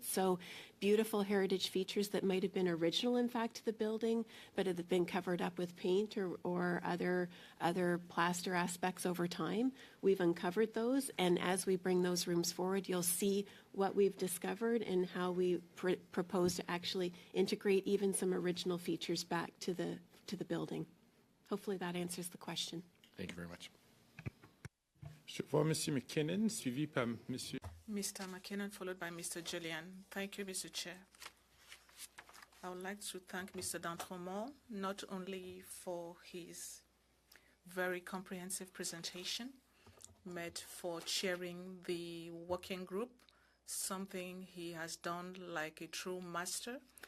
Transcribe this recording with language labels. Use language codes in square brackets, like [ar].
[en] So beautiful heritage features that might have been original, in fact, to the building, but have been covered up with paint or other plaster aspects over time. We've uncovered those, and as we bring those rooms forward, you'll see what we've discovered and how we propose to actually integrate even some original features back to the building. Hopefully that answers the question. Thank you very much. [fr] Je vois Monsieur McKinnon, suivi par Monsieur. [en] Mr. McKinnon, followed by Mr. Julian. Thank you, Mr. Chair. I would like to thank Mr. D'Entremont not only for his very comprehensive presentation, but for chairing the working group, something he has done like a true master.